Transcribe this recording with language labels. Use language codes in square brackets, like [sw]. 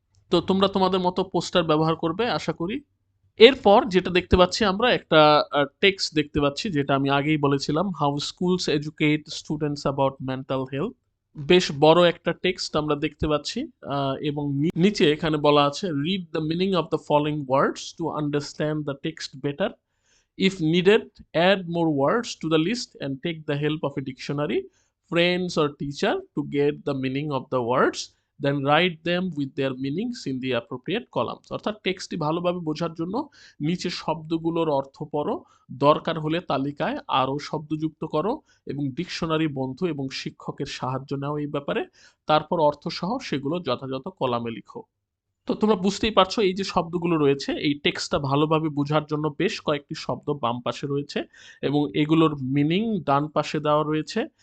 [bn] তো তোমরা তোমাদের মতো পোস্টার ব্যবহার করবে আশা করি। এরপর যেটা দেখতে পাচ্ছি আমরা একটা টেক্সট দেখতে পাচ্ছি, যেটা আমি আগেই বলেছিলাম, [en] How schools educate students about mental health. [bn] বেশ বড় একটা টেক্সট আমরা দেখতে পাচ্ছি এবং নিচে এখানে বলা আছে, [en] Read the meaning of the following words to understand the text better. If needed, add more words to the list and take the help of a dictionary, friends or teacher to get the meaning of the words, then write them with their meanings in the appropriate columns. [bn] অর্থাৎ টেক্সটটি ভালোভাবে বোঝার জন্য নিচে শব্দগুলোর অর্থ পড়ো, দরকার হলে তালিকায় আরও শব্দ যুক্ত করো এবং ডিকশনারি বন্ধু এবং শিক্ষকের সাহায্য নাও এই ব্যাপারে, তারপর অর্থসহ সেগুলো যথাযথ কলামে লিখো। তো তোমরা বুঝতেই পারছো এই যে শব্দগুলো রয়েছে, এই টেক্সটটা ভালোভাবে বোঝার জন্য বেশ কয়েকটি শব্দ বাম পাশে রয়েছে এবং এগুলোর মিনিং ডান পাশে দেওয়া রয়েছে।